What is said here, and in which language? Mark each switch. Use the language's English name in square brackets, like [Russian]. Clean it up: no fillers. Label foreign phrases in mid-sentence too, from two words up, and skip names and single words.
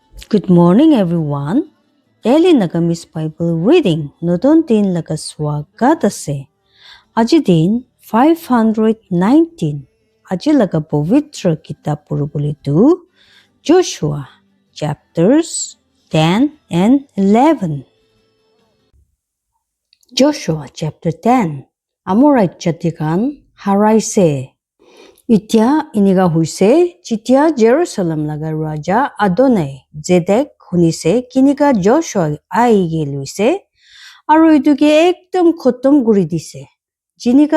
[English] Good morning, everyone. Daily Nagamis Bible reading [Naga Pidgin] নতুন দিন laga swagat ase. Aji din 519. Aji laga pavitra kitab purubuli tu Joshua chapters 10 and 11. Joshua chapter 10. Amorite jatikan haraise. Itya iniga huise chitya Jerusalem laga raja Adonai Zedek hunise kinika Joshua aige luise aru ituke ekdom khotom guri dise jinika